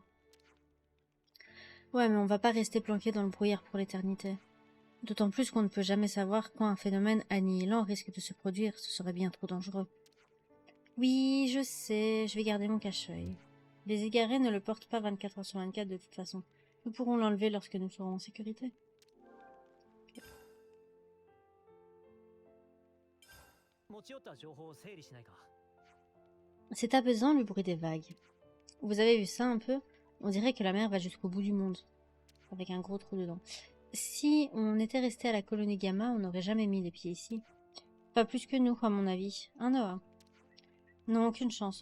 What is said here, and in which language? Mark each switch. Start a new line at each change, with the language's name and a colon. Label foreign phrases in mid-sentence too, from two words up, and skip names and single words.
French: Ouais, mais on va pas rester planqué dans le brouillard pour l'éternité. D'autant plus qu'on ne peut jamais savoir quand un phénomène annihilant risque de se produire, ce serait bien trop dangereux. Oui, je sais, je vais garder mon cache-œil. Les égarés ne le portent pas 24 heures sur 24 de toute façon. Nous pourrons l'enlever lorsque nous serons en sécurité. Okay.
Japanese: 持ち寄った情報を整理しないか
French: C'est apaisant le bruit des vagues. Vous avez vu ça un peu? On dirait que la mer va jusqu'au bout du monde. Avec un gros trou dedans. Si on était resté à la colonie Gamma, on n'aurait jamais mis les pieds ici. Pas plus que nous, à mon avis. Hein, Noah? Non, aucune chance.